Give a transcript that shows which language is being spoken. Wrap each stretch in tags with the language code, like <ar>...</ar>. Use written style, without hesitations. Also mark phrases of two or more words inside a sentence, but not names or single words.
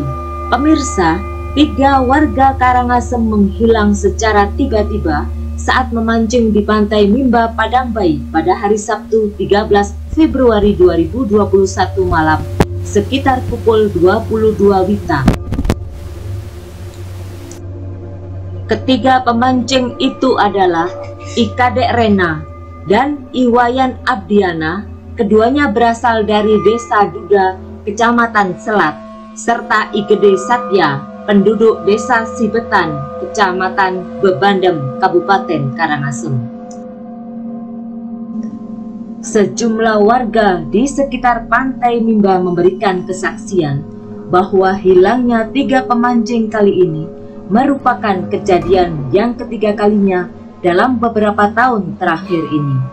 <id>Pemirsa, 3 warga Karangasem menghilang secara tiba-tiba saat memancing di Pantai Mimba, Padangbayi pada hari Sabtu 13 Februari 2021 malam sekitar pukul 22 WITA. Ketiga pemancing itu adalah Ikadek Rena dan Iwayan Abdiana, keduanya berasal dari Desa Duda, Kecamatan Selat, serta Igede Satya, penduduk Desa Sibetan, Kecamatan Bebandem, Kabupaten Karangasem. Sejumlah warga di sekitar Pantai Mimba memberikan kesaksian bahwa hilangnya 3 pemancing kali ini merupakan kejadian yang ketiga kalinya dalam beberapa tahun terakhir ini.</id>